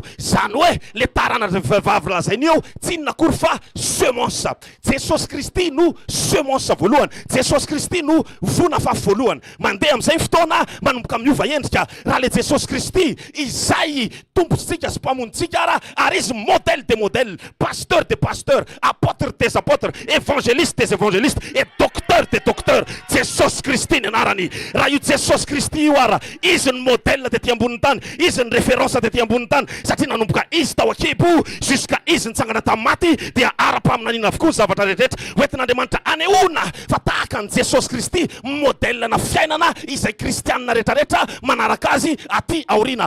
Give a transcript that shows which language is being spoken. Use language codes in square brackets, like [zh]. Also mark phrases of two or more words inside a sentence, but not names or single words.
[mg] Zany hoe le taranatra vehivavy lazainy eo tsy inona akory fa semence. Jesosy Kristy no semence voalohany. Jesosy Kristy no vona fafy voalohany. Mandeha amin'izay fotoana manomboka miova endrika. Raha le Jesosy Kristy izay tompontsika sy mpamonitsika ary izy [fr] modèle des modèles, pasteur des pasteurs, apôtre des apôtres, évangéliste des évangélistes et docteur des docteurs. [mg] Jesosy Kristy ny anarany. Raha io Jesosy Kristy io ara, izy ny modèle dia ty ambonin'ny tany, izy ny référence dia ty ambonin'ny tany, satria nanomboka izy tao an-kibo jusqu'à izy nitsangana tamin'ny maty dia ara-paminaniana avokoa zavatra rehetrarehetra hoentin'Andriamanitra anehoana fa tahaka ny Jesosy Kristy modèle na fiainana izay kristianina rehetrarehetra manaraka azy aty aoriana.